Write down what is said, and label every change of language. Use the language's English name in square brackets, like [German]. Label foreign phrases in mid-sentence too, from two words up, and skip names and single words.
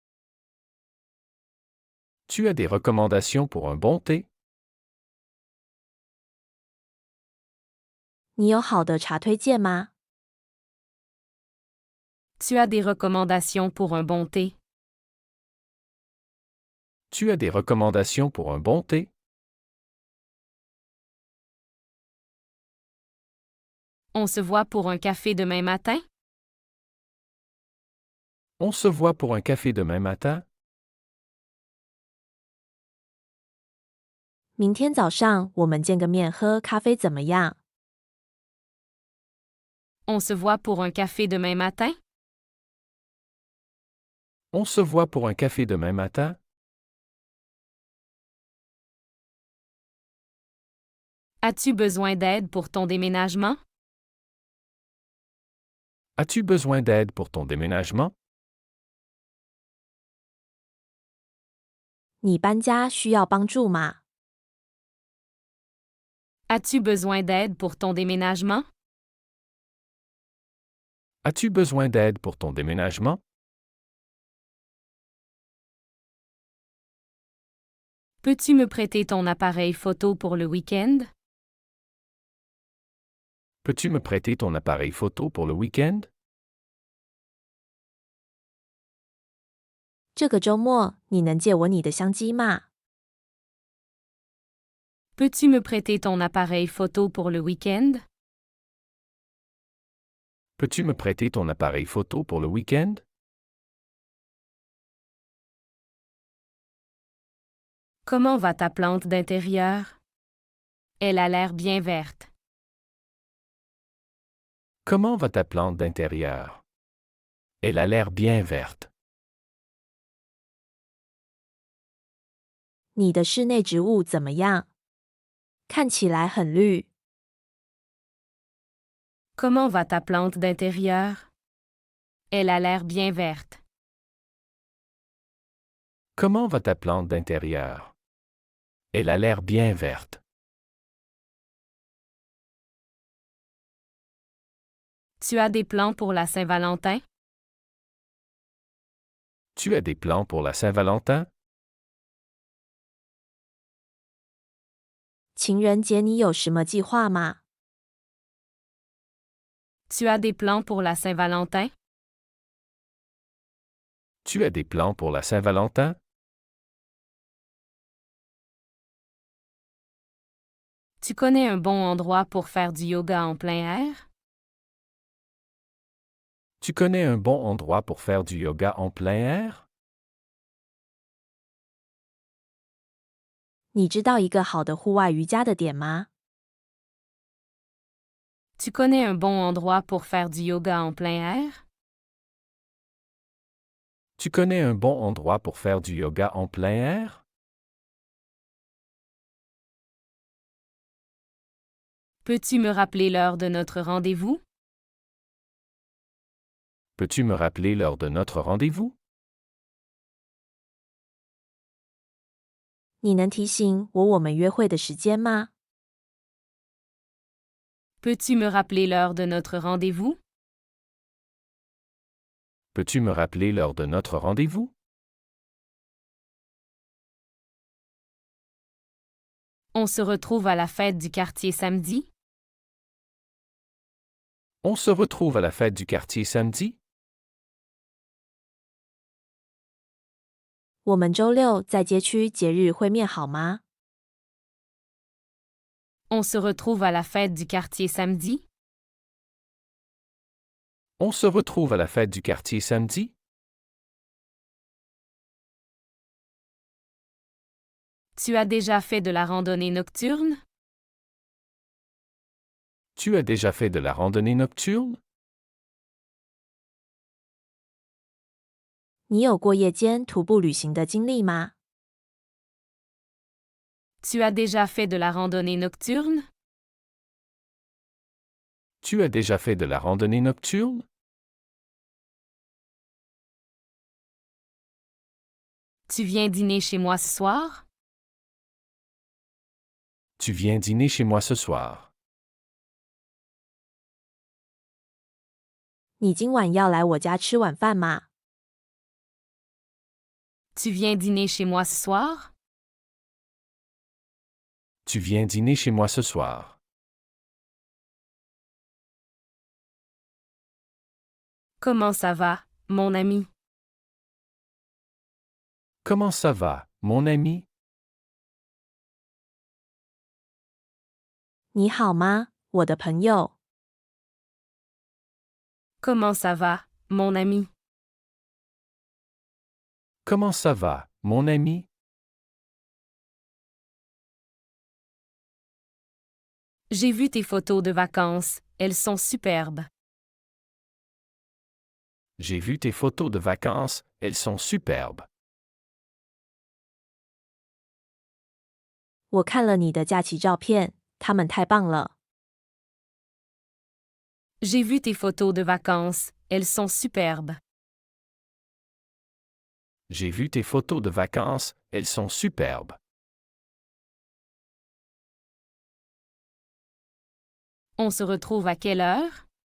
[French] Tu as des recommandations pour un bon thé? [Chinese] 你有好的茶推荐吗？ [French] Tu as des recommandations pour un bon thé? Tu as des recommandations pour un bon thé? On se voit pour un café demain matin? On se voit pour un café demain matin? [Chinese] 明天早上我们见个面喝咖啡怎么样？ [French] On se voit pour un café demain matin? On se voit pour un café demain matin? As-tu besoin d'aide pour ton déménagement? As-tu besoin d'aide pour ton déménagement? [Chinese] 你搬家需要帮助吗？ [French] As-tu besoin d'aide pour ton déménagement? As-tu besoin d'aide pour ton déménagement? Peux-tu me prêter ton appareil photo pour le week-end? Peux-tu me prêter ton appareil photo pour le week-end? [Chinese] 这个周末你能借我你的相机吗？ [French] Peux-tu me prêter ton appareil photo pour le week-end? Peux-tu me prêter ton appareil photo pour le week-end? Comment va ta plante d'intérieur? Elle a l'air bien verte. Comment va ta plante d'intérieur? Elle a l'air bien verte. [Chinese] 你的室内植物怎么样？看起来很绿。 [French] Comment va ta plante d'intérieur? Elle a l'air bien verte. Comment va ta plante d'intérieur? Elle a l'air bien verte. Tu as des plans pour la Saint-Valentin? Tu as des plans pour la Saint-Valentin? [Chinese] 情人节你有什么计划吗？ [French] Tu as des plans pour la Saint-Valentin? Tu as des plans pour la Saint-Valentin? Tu connais un bon endroit pour faire du yoga en plein air? Tu connais un bon endroit pour faire du yoga en plein air? [Chinese] 你知道一个好的户外瑜伽的点吗？ [French] Tu connais un bon endroit pour faire du yoga en plein air? Tu connais un bon endroit pour faire du yoga en plein air? Peux-tu me rappeler l'heure de notre rendez-vous? Peux-tu me rappeler l'heure de notre rendez-vous? [Chinese] 你能提醒我们约会的时间吗？ [French] Peux-tu me rappeler l'heure de notre rendez-vous? Peux-tu me rappeler l'heure de notre rendez-vous? On se retrouve à la fête du quartier samedi? On se retrouve à la fête du quartier samedi? [Chinese] 我们周六在街区节日会面好吗？ [French] On se retrouve à la fête du quartier samedi? On se retrouve à la fête du quartier samedi? Tu as déjà fait de la randonnée nocturne? Tu as déjà fait de la randonnée nocturne? [Chinese] 你有过夜间徒步旅行的经历吗？ [French] Tu as déjà fait de la randonnée nocturne? Tu as déjà fait de la randonnée nocturne? Tu viens dîner chez moi ce soir? Tu viens dîner chez moi ce soir? [Chinese] 你今晚要来我家吃晚饭吗？ [French] Tu viens dîner chez moi ce soir? Tu viens dîner chez moi ce soir? Comment ça va, mon ami? Comment ça va, mon ami? [Chinese] 你好吗，我的朋友？ [French] Comment ça va, mon ami? Comment ça va, mon ami? J'ai vu tes photos de vacances, elles sont superbes. J'ai vu tes photos de vacances, elles sont superbes. [Chinese] 我看了你的假期照片，它们太棒了。 [French] J'ai vu tes photos de vacances, elles sont superbes. J'ai vu tes photos de vacances, elles sont superbes. On se retrouve à quelle heure?